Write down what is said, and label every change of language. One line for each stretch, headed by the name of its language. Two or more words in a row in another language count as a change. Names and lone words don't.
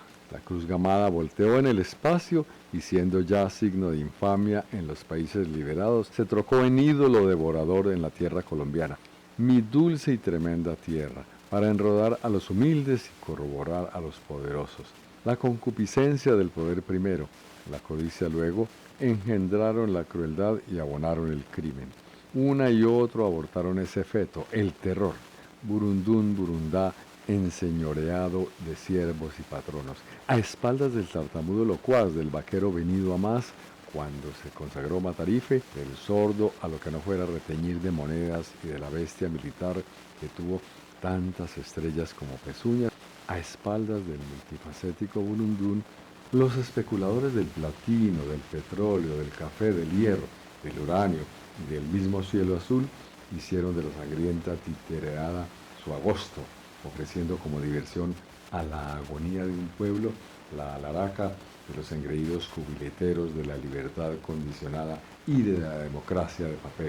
Spanish: La cruz gamada volteó en el espacio y, siendo ya signo de infamia en los países liberados, se trocó en ídolo devorador en la tierra colombiana, mi dulce y tremenda tierra, para enrodar a los humildes y corroborar a los poderosos. La concupiscencia del poder primero, la codicia luego, engendraron la crueldad y abonaron el crimen. Una y otro abortaron ese feto, el terror. Burundún, Burundá, enseñoreado de siervos y patronos, a espaldas del tartamudo locuaz, del vaquero venido a más, cuando se consagró Matarife, del sordo a lo que no fuera reteñir de monedas y de la bestia militar que tuvo tantas estrellas como pezuñas, a espaldas del multifacético Burundún, los especuladores del platino, del petróleo, del café, del hierro, del uranio y del mismo cielo azul hicieron de la sangrienta titereada su agosto, ofreciendo como diversión a la agonía de un pueblo la alaraca de los engreídos jubileteros de la libertad condicionada y de la democracia de papel.